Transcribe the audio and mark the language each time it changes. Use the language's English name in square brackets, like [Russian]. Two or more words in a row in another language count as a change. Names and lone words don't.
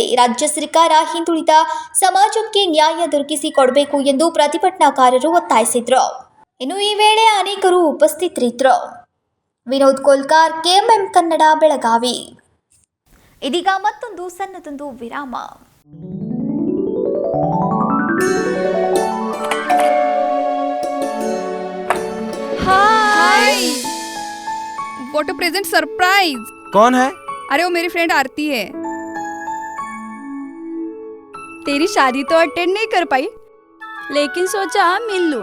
[Kannada] ರಾಜ್ಯ ಸರ್ಕಾರ ಹಿಂದುಳಿದ ಸಮಾಜಕ್ಕೆ ನ್ಯಾಯ ದೊರಕಿಸಿಕೊಡಬೇಕು ಎಂದು ಪ್ರತಿಭಟನಾಕಾರರು ಒತ್ತಾಯಿಸಿದ್ರು. ಇನ್ನು ಈ ವೇಳೆ ಅನೇಕರು ಉಪಸ್ಥಿತರಿದ್ದರು. ವಿನೋದ್ ಕೋಲ್ಕಾರ್, ಕೆಎಂಎಂ ಕನ್ನಡ, ಬೆಳಗಾವಿ. ಇದೀಗ ಮತ್ತೊಂದು ಸಣ್ಣದೊಂದು ವಿರಾಮ. [English] Hi, what a present surprise. [Hindi] कौन है? अरे वो मेरी फ्रेंड आरती है। तेरी शादी तो अटेंड नहीं कर पाई, लेकिन सोचा मिल लूं।